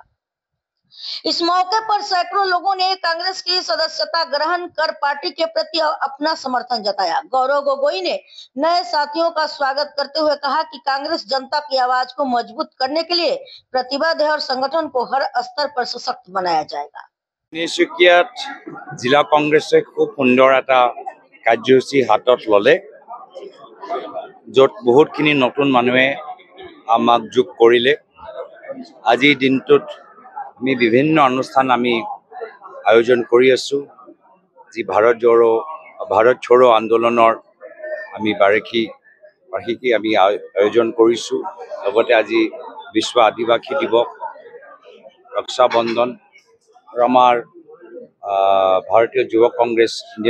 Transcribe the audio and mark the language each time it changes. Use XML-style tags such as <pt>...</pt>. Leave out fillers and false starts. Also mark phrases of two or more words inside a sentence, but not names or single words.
<hi>इस मौके पर सैकड़ों लोगों ने कांग्रेस की सदस्यता ग्रहण कर पार्टी के प्रति अपना समर्थन जताया। गौरव गोगोई ने नए साथियों का स्वागत करते हुए कहा कि कांग्रेस जनता की आवाज को मजबूत करने के लिए प्रतिबद्ध है और संगठन को हर स्तर पर सशक्त बनाया जाएगा।</hi> <as>তিনিচুকীয়াত জিলা কংগ্ৰেছে খুব সুন্দৰ এটা কাৰ্যসূচী হাতত ল'লে, য'ত বহুতখিনি নতুন মানুহে আমাক যোগ কৰিলে। আজি दिनटुत আমি বিভিন্ন অনুষ্ঠান আমি আয়োজন কৰি আছো। যি ভাৰত छोड़ो আন্দোলনৰ আমি বাৰ্ষিকী আমি আয়োজন কৰিছো। লগতে আজি বিশ্ব আদিবাসী দিৱস, ৰক্ষা বন্ধন আৰু আমাৰ ভাৰতীয় যুৱ কংগ্ৰেছ, ইণ্ডিয়ান</as>